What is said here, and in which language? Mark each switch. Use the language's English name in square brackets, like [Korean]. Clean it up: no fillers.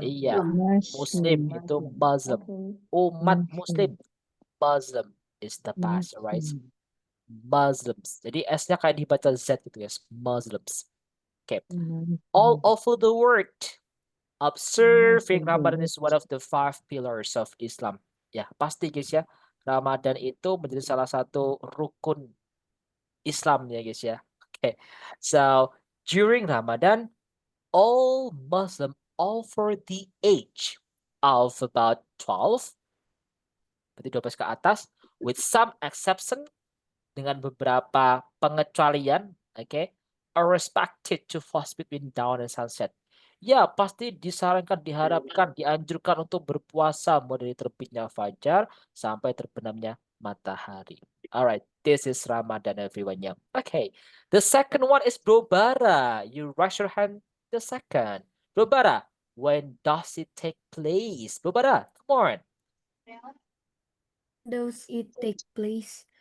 [Indonesian] iya, Muslim itu Muslim. Umat Muslim. [English] Muslim is the past, right? [Indonesian] Muslims. Jadi S-nya kayak dibaca Z gitu guys. Muslims. Okay. [English] All over the world, observing Ramadan is one of the five pillars of Islam. [Indonesian] Ya, pasti guys ya. Ramadan itu menjadi salah satu rukun Islam ya guys ya. Okay. [English] So, during Ramadan, all Muslim over the age of about 12, [Indonesian] berarti 12 ke atas, [English] with some exception, [Indonesian] dengan beberapa pengecualian, [English] okay, are expected to fast between dawn and sunset. [Indonesian] Ya, pasti disarankan, diharapkan, dianjurkan untuk berpuasa mulai dari terbitnya fajar sampai terbenamnya matahari. [English] Alright, this is Ramadan, everyone. Okay, the second one is Bro Bara. You raise your hand. The second, Bro Bara, when does it take place? Bro Bara, come on. Does it take place?